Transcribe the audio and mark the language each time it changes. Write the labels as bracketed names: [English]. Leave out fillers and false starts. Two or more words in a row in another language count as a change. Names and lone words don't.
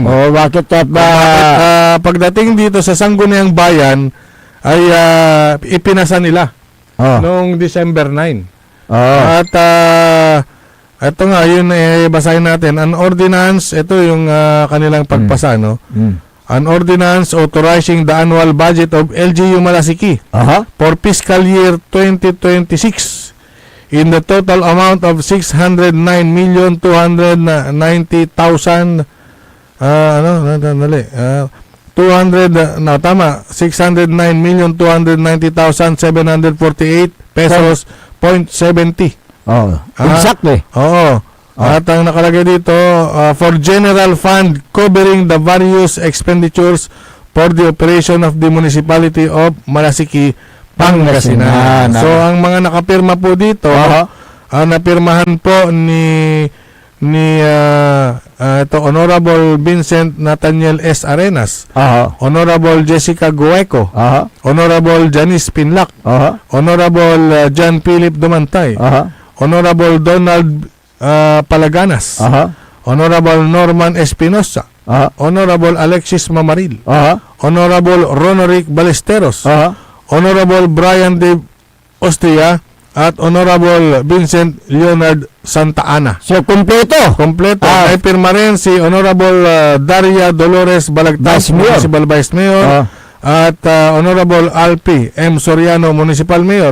[Filipino] Bakit Pagdating dito sa Sangguniang Bayan, ay ipinasa nila noong December 9. At ito nga, yun basahin natin. [English] An ordinance, [Filipino] ito yung kanilang pagpasa, no? [English] An ordinance authorizing the annual budget of LGU Malasiki for fiscal year 2026 in the total amount of 609,290,000 609,290,748 pesos .70. Exactly. [Filipino] At ang nakalagay dito, [English] for general fund covering the various expenditures for the operation of the municipality of Malasiki, Pangasinan. [Filipino] So, ang mga nakapirma po dito, napirmahan po ni Honorable Vincent Nathaniel S. Arenas, Honorable Jessica Gueco, Honorable Janice Pinlac, Honorable John Philip Dumantay, Honorable Donald Palaganas, Honorable Norman Espinosa, Honorable Alexis Mamaril, Honorable Ronoric Balesteros, Honorable Brian Dave Austria, at Honorable Vincent Leonard Santa Ana. So, kompleto. May pirma rin si Honorable Daria Dolores Balagtas, [English] Municipal Vice Mayor, [Filipino] at Honorable Alpi M. [English] Soriano, Municipal Mayor.